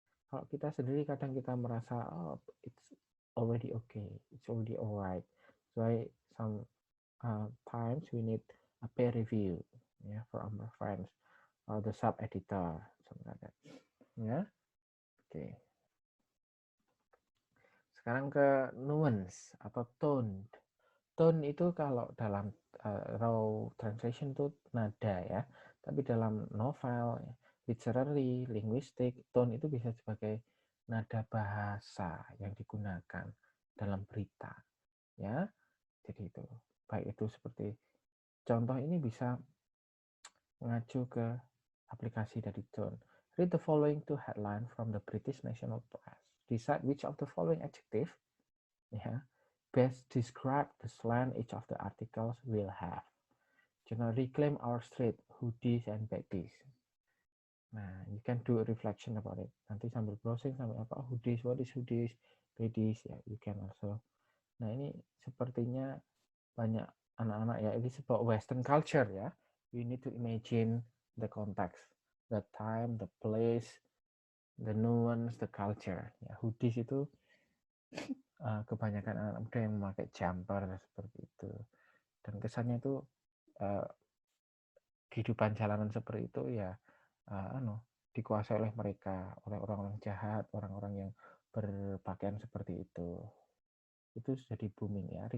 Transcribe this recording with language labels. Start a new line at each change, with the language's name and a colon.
Indonesian: Kalau kita sendiri kadang kita merasa
English: it's already okay, it's already alright. So some times we need a peer review, yeah, from our friends or the sub editor, something like that.
Indonesian: Ya, oke. Sekarang ke nuance atau tone. Tone itu kalau dalam raw translation itu nada ya, tapi dalam novel, literary, linguistik, tone itu bisa sebagai nada bahasa yang digunakan dalam berita, ya. Jadi itu, baik itu seperti contoh ini bisa mengacu ke aplikasi dari tone.
English: Read the following two headline from the British National Press. Decide which of the following adjective, ya, best describe the slang each of the articles will have. Journal reclaim our street, hoodies and baggies. Nah, you can do a reflection about it.
Indonesian: Nanti sambil browsing sambil apa,
English: hoodies, what is hoodies, baggies, ya, you can also.
Indonesian: Nah, ini sepertinya banyak anak-anak ya, ini sebuah Western culture ya.
English: You need to imagine the context, the time, the place, the nuance, the culture.
Indonesian: Ya, hoodies itu kebanyakan anak muda yang memakai jumper seperti itu, dan kesannya itu kehidupan jalanan seperti itu ya dikuasai oleh mereka, oleh orang-orang jahat, orang-orang yang berpakaian seperti itu jadi booming ya.